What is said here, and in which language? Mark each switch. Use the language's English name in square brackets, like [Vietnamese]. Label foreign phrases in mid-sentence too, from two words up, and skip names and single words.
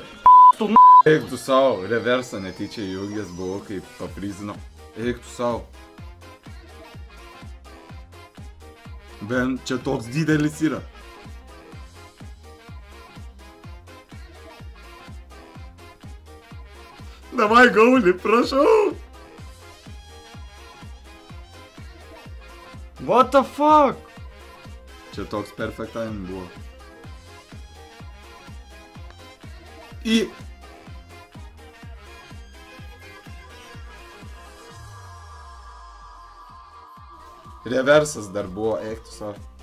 [Lithuanian] Eik tu savo, reversą netyčia įjungęs buvau, kaip paprizino. Eik tu savo. Bent čia toks didelis yra. Davai, Gauli, prašau. [English] What the fuck? [Lithuanian] Čia toks [English] perfect time [Lithuanian] buvo. Į... Reversas dar buvo, eik tu savo.